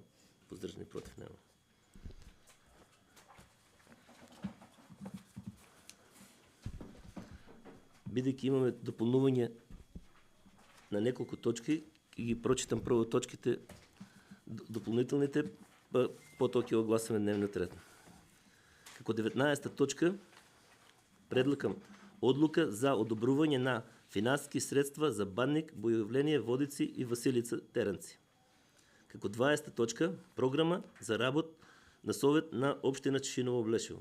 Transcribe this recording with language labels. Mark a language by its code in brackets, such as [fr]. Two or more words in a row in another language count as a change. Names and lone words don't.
[bg] Поздържани против него. Бидейки имаме допълнуване на няколко точки и ги прочитам първо точките, допълнителните, по-токи огласваме дневният ред. [mk] Како 19-та точка предлагам одлука за одобрување на финансски средства за Банник, Бојовление, Водици и Василица Теранци. Како 20-та точка програма за работ на Совет на Община Чешиново, Облешево.